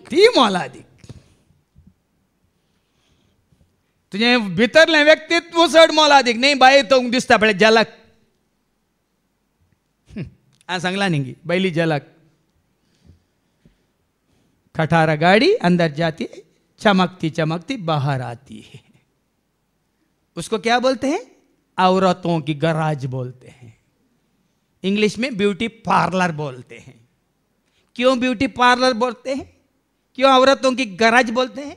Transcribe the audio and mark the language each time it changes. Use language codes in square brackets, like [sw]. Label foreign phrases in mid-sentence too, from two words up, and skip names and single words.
[kok] ती मोलादीक. तुझें भितरलें व्यक्तित्व चड मोलादीक न्ही. बाय तो दिसता पळय जलाक. हांवें सांगलां न्ही बायली जलाक. [hi] खटारा गाड़ी अंदर जाती चमकती चमकती बाहर आती है. उसको क्या बोलते हैं औरतों की गराज बोलते हैं. इंग्लिश में [en] beauty parlour [hi] बोलते हैं. क्यों [en] beauty parlour [hi] बोलते हैं, क्यों औरतों की गराज बोलते हैं.